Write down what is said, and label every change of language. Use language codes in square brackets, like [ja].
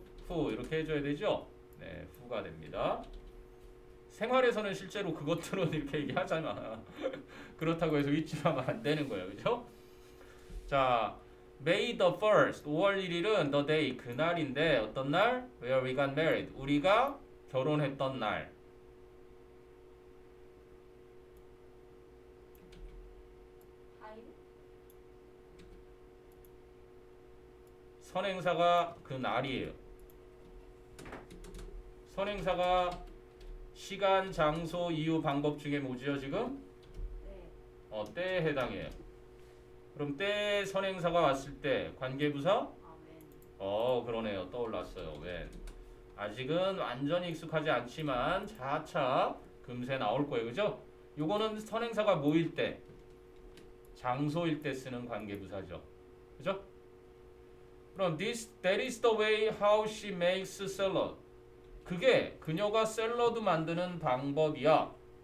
[ko] who 이렇게 해줘야 되죠. 네, who가 됩니다. 생활에서는 실제로 그것들은 이렇게 얘기하잖아. 그렇다고 해서 위치하면 안 되는 거예요, 그죠? 자, May the 1st 5월 1일은 the day 그날인데 어떤 날? [en] Where we got married [ko] 우리가 결혼했던 날. 선행사가 그 날이에요. 선행사가 시간, 장소, 이유, 방법 중에 뭐지요 지금? 때에 해당해요. 그럼 때 선행사가 왔을 때 관계부사? 그러네요. 떠올랐어요. when. 아직은 완전히 익숙하지 않지만 차차 금세 나올 거예요. 그죠? 요거는 선행사가 뭐일 때? 장소일 때 쓰는 관계부사죠. 그죠? 그럼 [en] that is the way how she makes salad. [ko] 그게 그녀가 샐러드 만드는 방법이야.